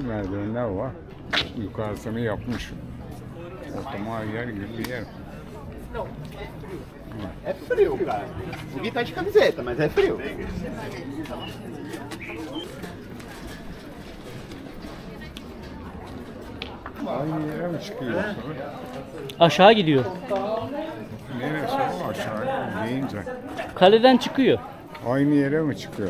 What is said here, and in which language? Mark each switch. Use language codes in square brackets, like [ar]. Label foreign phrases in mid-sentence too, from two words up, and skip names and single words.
[tr] Merdivenler var. Yukarısını yapmış. Oturma yer gibi bir yer. [pt] É frio, cara. O Gui tá de camiseta, mas é frio. [tr] Aynı yere mi çıkıyor? Aşağı gidiyor. Neresi o aşağı deyince? Kaleden çıkıyor. Aynı yere mi çıkıyor?